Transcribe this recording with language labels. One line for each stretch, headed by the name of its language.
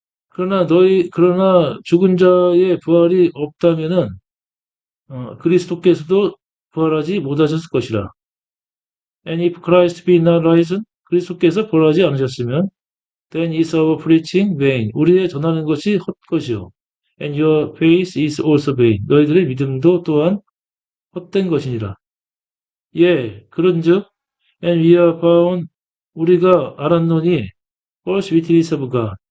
Korean: 그러나 죽은 자의 부활이 없다면은 그리스도께서도 부활하지 못하셨을 것이라.
English: And if Christ be not risen,
Korean: 그리스도께서 부활하지 않으셨으면
English: then is our preaching vain.
Korean: 우리의 전하는 것이 헛것이요.
English: And your faith is also vain.
Korean: 너희들의 믿음도 또한 헛된 것이니라. 예, 그런즉
English: and we are found
Korean: 우리가 알았노니
English: false witness of God.